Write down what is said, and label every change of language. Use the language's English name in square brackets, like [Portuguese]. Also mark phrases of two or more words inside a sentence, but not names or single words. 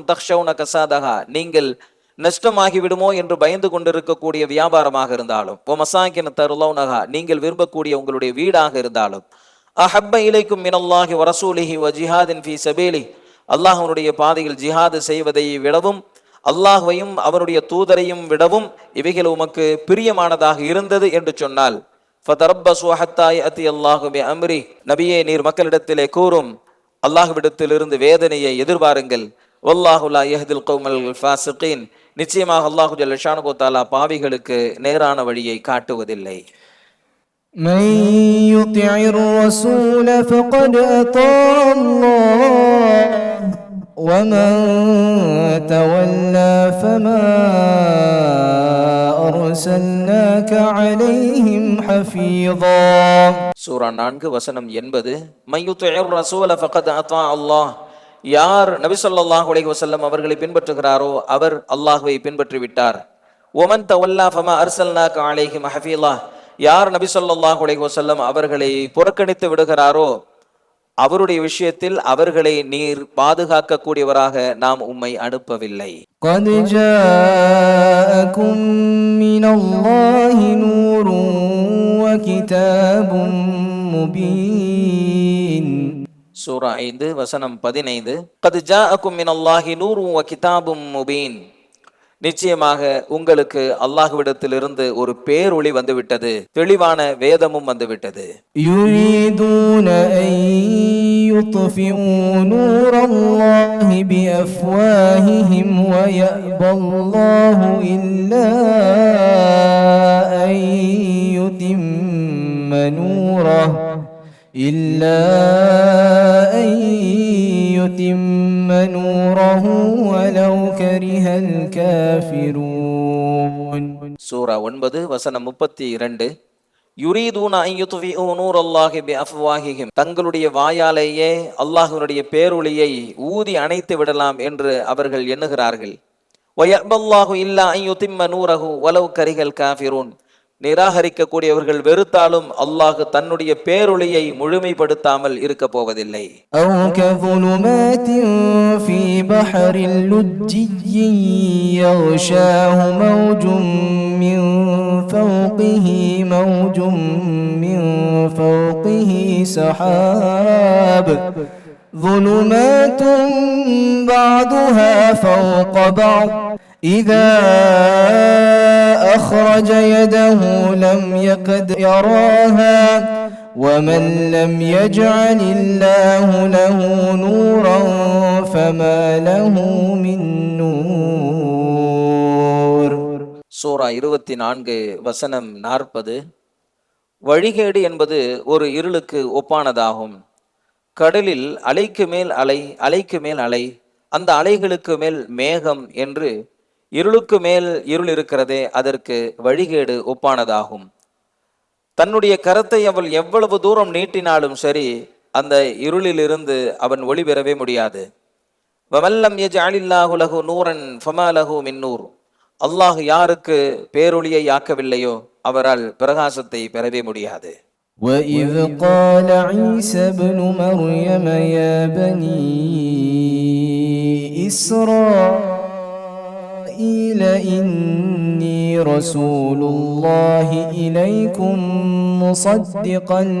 [Arabic] تخشون كسادها, [Tamil] நீங்கள் நஷ்டமாகி விடுமோ என்று பயந்து கொண்டிருக்கக்கூடிய வியாபாரமாக இருந்தாலும், [Arabic] ومساكن ترضونها, [Tamil] நீங்கள் விரும்பக்கூடிய உங்களுடைய வீடாக இருந்தாலும், [Arabic] أحب إليكم من الله ورسوله وجهاد في سبيله, [Tamil] அல்லாஹ்வுடைய பாதையில் ஜிஹாது செய்வதை விடவும் அல்லாஹ்வையும் அவருடைய தூதரையும் விடவும் இவைகள் உமக்கு பிரியமானதாக இருந்தது என்று சொன்னால், [Arabic] فتربصوا حتى يأتي الله بأمره, [Tamil] நபியே நீர் மக்களிடத்திலே கூறும், அல்லாஹ்விடத்திலிருந்து வேதனையை எதிர்பாருங்கள். [Arabic] والله لا يهدي القوم الفاسقين, [Tamil] நிச்சயமாக அல்லாஹ் [Arabic] جل شأنه تعالى [Tamil] பாவிகளுக்கு நேரான வழியை காட்டுவதில்லை. [Arabic] من يطع الرسول فقد أطاع الله ومن تولى فما أرسلناك عليهم حفيظا. [Tamil] சூரா 4 வசனம் 80. [Arabic] من يطع الرسول فقد أطاع الله, [Tamil] யார் நபி [Arabic] صلى الله عليه وسلم [Tamil] அவர்களை பின்பற்றுகிறாரோ அவர் அல்லாஹ்வை பின்பற்றி விட்டார். [Arabic] ومن تولى فما أرسلناك عليهم حفيظا, [Tamil] யார் நபி [Arabic] صلى الله عليه وسلم [Tamil] அவர்களை புறக்கணித்து விடுகிறாரோ அவருடைய விஷயத்தில் அவர்களை நீர் பாதுகாக்க கூடியவராக நாம் உம்மை அனுப்பவில்லை. [Arabic] قد جاءكم من الله نور وكتاب مبين. [Tamil] சூரா 5 வசனம் 15. [Arabic] قد جاءكم من الله نور وكتاب مبين, [Tamil] நிச்சயமாக உங்களுக்கு அல்லாஹ்விடத்திலிருந்து ஒரு பேரொளி வந்துவிட்டது, தெளிவான வேதமும் வந்துவிட்டது. [Arabic] يريدون أن يطفئوا نور الله بأفواههم ويأبى الله إلا أن يتم نوره إلا أن يتم نوره ولو كره الكافرون. [Tamil] சூரா 9 வசனம் 32. [Arabic] يريدون أن يطفئوا نور الله بأفواههم, [Tamil] தங்களுடைய வாயாலேயே அல்லாஹ்வினுடைய பேரொளியை ஊதி அணைத்து விடலாம் என்று அவர்கள் எண்ணுகிறார்கள். [Arabic] ويأبى الله إلا أن يتم نوره ولو كره الكافرون, [Tamil] நிராகரிக்கக்கூடியவர்கள் வெறுத்தாலும் அல்லாஹ் தன்னுடைய பேரொளியை முழுமைப்படுத்தாமல் இருக்க போவதில்லை. [Arabic] أو كظلمات في بحر لجي يغشاه موج من فوقه موج من فوقه سحاب ظلمات بعضها فوق بعض إذا أخرج يده لم يكد يراها ومن لم يجعل الله له نورا فما له من نور. [Tamil] சூரா 24 வசனம் 40. வழிகேடு என்பது ஒரு இருளுக்கு ஒப்பானதாகும். கடலில் அலைக்கு மேல் அலை, அலைக்கு மேல் அலை, அந்த அலைகளுக்கு மேல் மேகம் என்று இருளுக்கு மேல் இருள் இருக்கிறதே, அதற்கு வழிகேடு ஒப்பானதாகும். தன்னுடைய கரத்தை அவள் எவ்வளவு தூரம் நீட்டினாலும் சரி, அந்த இருளிலிருந்து அவன் ஒளி பெறவே முடியாது. [Arabic] ومن لم يجعل الله له نورا فما له من نور, [Tamil] அல்லாஹ் யாருக்கு பேரொளியை ஆக்கவில்லையோ அவரால் பிரகாசத்தை பெறவே முடியாது. [Arabic] وإذ قال عيسى ابن مريم يا بني إسرائيل إني رسول الله إليكم مصدقا